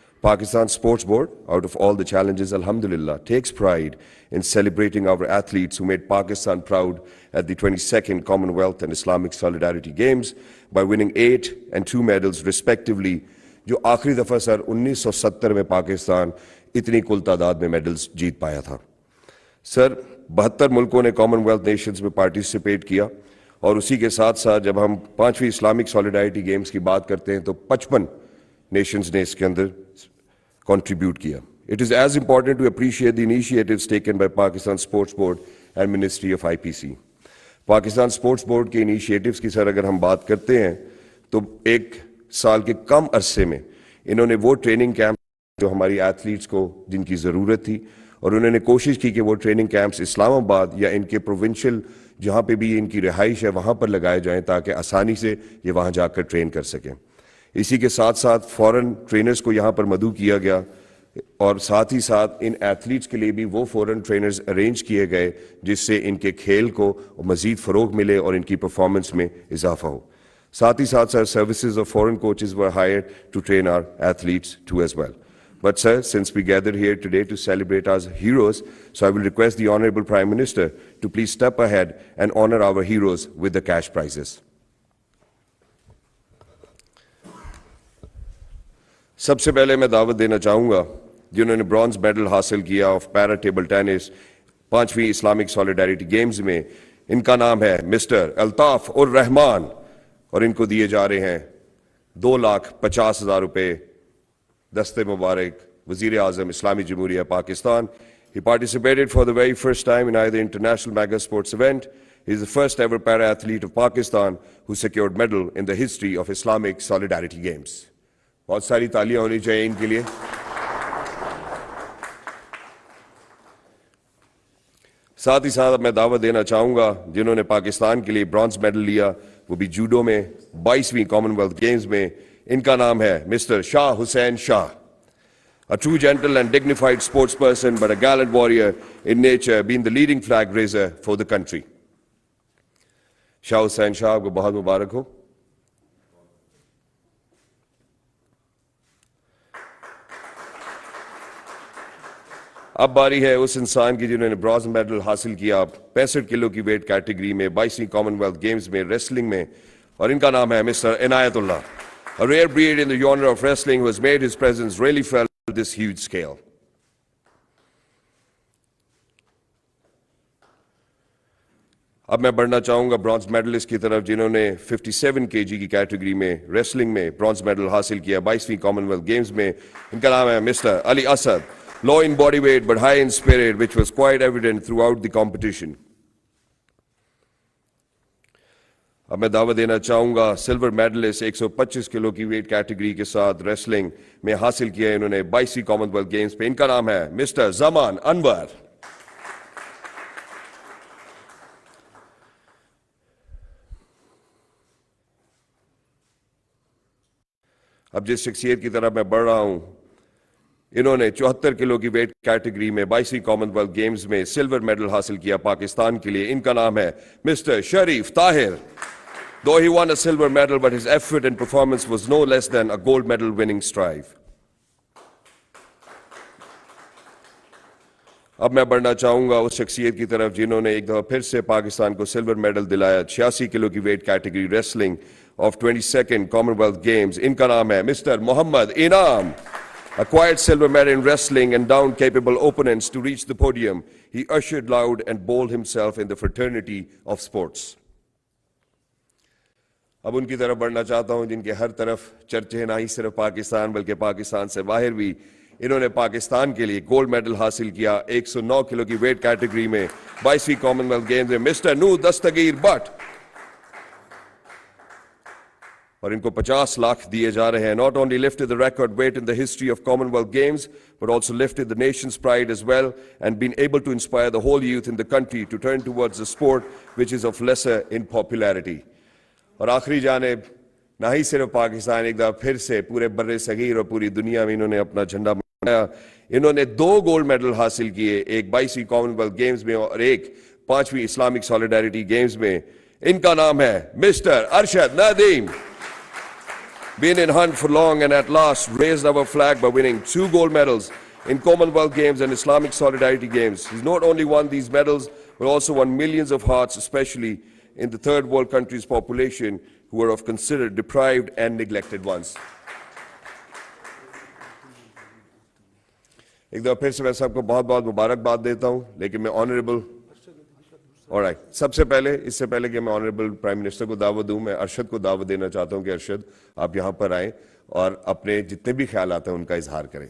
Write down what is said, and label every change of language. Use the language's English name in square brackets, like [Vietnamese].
[English] Pakistan Sports Board, out of all the challenges, alhamdulillah, takes pride in celebrating our athletes who made Pakistan proud at the 22nd Commonwealth and Islamic Solidarity Games by winning 8 and 2 medals respectively, [Urdu] جو آخری دفعہ سر 1970 میں پاکستان اتنی کل تعداد میں medals جیت پایا تھا. سر 72 ملکوں نے کامن ویلتھ نیشنز میں پارٹیسپیٹ کیا اور اسی کے ساتھ ساتھ جب ہم 5ویں اسلامک سالیڈیرٹی گیمز کی بات کرتے ہیں تو 55 نیشنز نے اس کے اندر contribute kiya. [English] It is as important to appreciate the initiatives taken by Pakistan Sports Board and Ministry of IPC. [Urdu] Pakistan Sports Board کے initiatives کی سر اگر ہم بات کرتے ہیں تو ایک سال کے کم عرصے میں انہوں نے وہ ٹریننگ کیمپ جو ہماری ایتھلیٹس کو جن کی ضرورت تھی اور انہوں نے کوشش کی کہ وہ ٹریننگ کیمپس اسلام آباد یا ان کے پروونشل جہاں پہ بھی ان کی رہائش ہے وہاں پر لگائے جائیں تاکہ آسانی سے یہ وہاں جا کر ٹرین کر سکیں. اسی کے ساتھ ساتھ فورن ٹرینرز کو یہاں پر مدعو کیا گیا اور ساتھ ہی ساتھ ان ایتھلیٹس کے لیے بھی وہ فورن ٹرینرز ارینج کیے گئے جس سے ان کے کھیل کو مزید فروغ ملے اور ان کی پرفارمنس میں اضافہ ہو. ساتھ ہی ساتھ سر [English] Services of foreign coaches were hired to train our athletes too as well. But sir, since we gathered here today to celebrate our heroes, so I will request the Honorable Prime Minister to please step ahead and honor our heroes with the cash prizes. [Urdu] سب سے پہلے میں دعوت دینا چاہوں گا جنہوں نے bronze medal حاصل کیا of para table tennis 5ویں Islamic solidarity games میں. ان کا نام ہے مسٹر الطاف الرحمان اور ان کو دیے جا رہے ہیں 2,50,000 روپے. دستے مبارک وزیر اعظم اسلامی جمہوریہ Pakistan. [English] He participated for the very first time in either international mega sports event. He is the first ever para athlete of Pakistan who secured medal in the history of Islamic Solidarity Games. [Urdu] بہت ساری تالیاں ہونی چاہیے ان کے لیے. ساتھ ہی ساتھ میں دعوت دینا چاہوں گا جنہوں نے پاکستان کے لیے برانز میڈل لیا، وہ بھی جوڈو میں 22ویں کامن ویلتھ گیمز میں. ان کا نام ہے mister Shah Hussain Shah. [English] A true gentle and dignified sports person, but a gallant warrior in nature, being the leading flag raiser for the country. [Urdu] شاہ حسین شاہ کو بہت مبارک ہو. اب باری ہے اس انسان کی جنہوں نے برانز میڈل حاصل کیا 65 کلو کی ویٹ کیٹیگری میں 22ویں کامن ویلتھ گیمز میں ریسلنگ میں، اور ان کا نام ہے mister Inayat Allah. [English] A rare breed in the genre of wrestling who has made his presence really felt on this huge scale. [Urdu] اب میں بڑھنا چاہوں گا برانز میڈلسٹ کی طرف جنہوں نے 57 kg کی کیٹیگری میں ریسلنگ میں برانز میڈل حاصل کیا 22ویں کامن ویلتھ گیمز میں. ان کا نام ہے mister Ali Asad. [English] Low in body weight but high in spirit, which was quite evident throughout the competition. [Urdu] اب میں دعوت دینا چاہوں گا سلور میڈلسٹ 125 کلو کی ویٹ کیٹیگری کے ساتھ ریسلنگ میں حاصل کیا انہوں نے 22ویں کامن ویلتھ گیمز پہ. ان کا نام ہے مسٹر زمان انور. اب جس شخصیت کی طرف میں بڑھ رہا ہوں، انہوں نے 74 کلو کی ویٹ کیٹیگری میں 22ویں کامن ویلتھ گیمز میں سلور میڈل حاصل کیا پاکستان کے لیے. ان کا نام ہے mister Sharif Tahir. [English] Though he won a silver medal, but his effort and performance was no less than a gold medal winning strive. [Urdu] اب میں بڑھنا چاہوں گا اس شخصیت کی طرف جنہوں نے ایک دفعہ پھر سے پاکستان کو سلور میڈل دلایا 86 کلو کی wait category wrestling of 22nd common wealth games. ان کا نام ہے مسٹر محمد انعام. [English] Acquired silver medal in wrestling and downed capable opponents to reach the podium. He ushered loud and bold himself in the fraternity of sports. [Urdu] اب ان کی طرف بڑھنا چاہتا ہوں جن کے ہر طرف چرچے نہ ہی صرف پاکستان بلکہ پاکستان سے باہر بھی. انہوں نے پاکستان کے لیے گولڈ میڈل حاصل کیا 109 کلو کی ویٹ کیٹیگری میں 22ویں کامن ویلتھ گیمز میں. Mister Noor Dastgir but. اور ان کو 50 لاکھ دیے جا رہے ہیں. [English] Not only lifted the record weight in the history of Commonwealth Games, but also lifted the nation's pride as well, and been able to inspire the whole youth in the country to turn towards a sport which is of lesser in popularity. [Urdu] اور آخری جانب نہ ہی صرف پاکستان، ایک دفعہ پھر سے پورے بر صغیر اور پوری دنیا میں انہوں نے اپنا جھنڈا بنایا. انہوں نے 2 گولڈ میڈل حاصل کیے، ایک 22ویں کامن ویلتھ گیمز میں اور ایک 5ویں اسلامک سالیڈیرٹی گیمز میں. ان کا نام ہے mister Arshad Nadeem. [English] Been in hunt for long and at last raised our flag by winning 2 gold medals in Commonwealth Games and Islamic Solidarity Games. He's not only won these medals, but also won millions of hearts, especially in the third world countries' population who are of considered deprived and neglected ones. [Urdu] ایک دفعہ پھر سے میں سب کو بہت بہت مبارکباد دیتا ہوں، لیکن میں آنریبل سب سے پہلے اس سے پہلے کہ میں آنریبل پرائم منسٹر کو دعوت دوں، میں ارشد کو دعوت دینا چاہتا ہوں کہ ارشد آپ یہاں پر آئیں اور اپنے جتنے بھی خیالات ہیں ان کا اظہار کریں.